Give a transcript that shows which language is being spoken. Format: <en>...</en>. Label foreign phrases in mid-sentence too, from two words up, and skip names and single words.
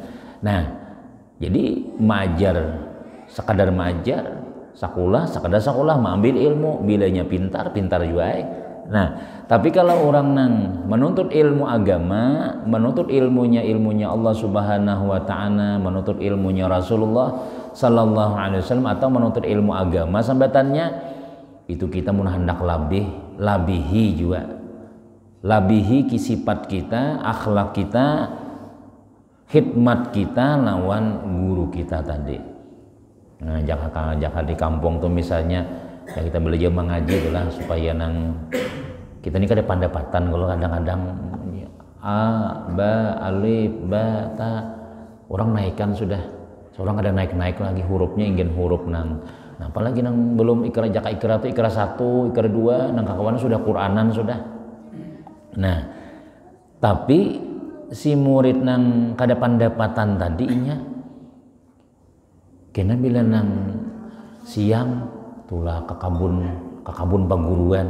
<bjn>Nah, jadi majar, sekadar majar, sekadar sekolah, mengambil ilmu, bilanya pintar juga. Nah, tapi kalau orang nang menuntut ilmu agama, menuntut ilmunya Allah</bjn> <ar>سبحانه وتعالى,</ar> <bjn>menuntut ilmunya Rasulullah</bjn> <ar>صلى الله عليه وسلم</ar> <bjn>atau menuntut ilmu agama sambatannya itu kita mun hendak labihi juga. Labihi kisifat kita, akhlak kita, khidmat kita lawan guru kita tadi. Nah, jangan di kampung tuh misalnya ya kita belajar mengaji itulah supaya nang kita ini kada pandapatan kalau kadang-kadang a ba alif ba ta orang naikkan sudah seorang ada naik lagi hurufnya ingin huruf nang nah apalagi nang belum ikra itu ikra 1 ikra 2 nang kawan sudah Quranan sudah. Nah tapi si murid nang kada pandapatan tadinya kena bila nang siang tulah ke kabun paguruan.</bjn>